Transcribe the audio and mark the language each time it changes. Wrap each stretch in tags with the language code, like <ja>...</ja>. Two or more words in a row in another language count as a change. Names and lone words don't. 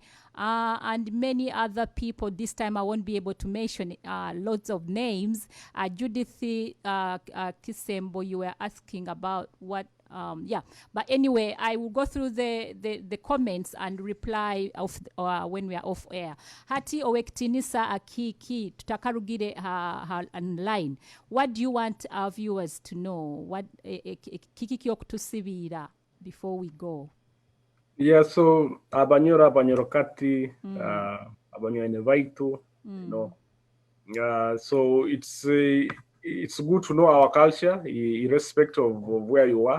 <en>And many other people. This time I won't be able to mention lots of names. Judith Kisembo, you were asking about what Yeah, but anyway, I will go through the comments and reply when we are off air.</en> <nyo>Hati owektinisa Akiiki tutakarugire online.</nyo> <en>What do you want our viewers to know? What</en> <nyo>kiki okutusibira</nyo> <en>before we go? Yeah, so Banyoro Kati, Banyoro in Biito, so it's good to know our culture, irrespective of where you are.</en>